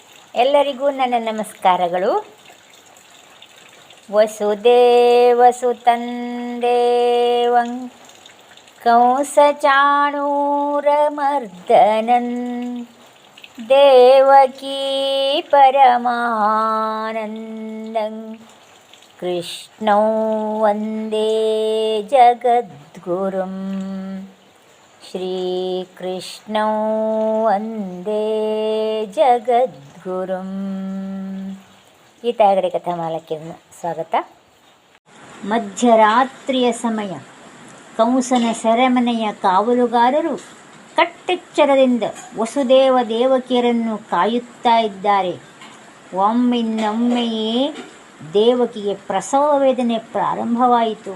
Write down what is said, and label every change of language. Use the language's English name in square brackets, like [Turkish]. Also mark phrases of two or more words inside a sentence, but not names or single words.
[Kannada] ಎಲ್ಲರಿಗೂ ನನ್ನ ನಮಸ್ಕಾರಗಳು. [Sanskrit] ವಸುದೇವಸುತಂ ದೇವಂ ಕಂಸಚಾಣೂರಮರ್ದನಂ ದೇವಕೀ ಪರಮಾನಂದಂ ಕೃಷ್ಣಂ ವಂದೇ ಜಗದ್ಗುರುಂ ಶ್ರೀಕೃಷ್ಣಂ ವಂದೇ ಜಗದ್ಗುರುಂ. [Kannada] ಗೀತಾಗಡೆ ಕಥಾಮಾಲಕ್ಕೆ ಸ್ವಾಗತ. ಮಧ್ಯರಾತ್ರಿಯ ಸಮಯ. ಕಂಸನ ಸೆರೆಮನೆಯ ಕಾವಲುಗಾರರು ಕಟ್ಟೆಚ್ಚರದಿಂದ ವಸುದೇವ ದೇವಕಿಯರನ್ನು ಕಾಯುತ್ತಾ ಇದ್ದಾರೆ. ಒಮ್ಮಿನ್ನೊಮ್ಮೆಯೇ ದೇವಕಿಗೆ ಪ್ರಸವ ವೇದನೆ ಪ್ರಾರಂಭವಾಯಿತು.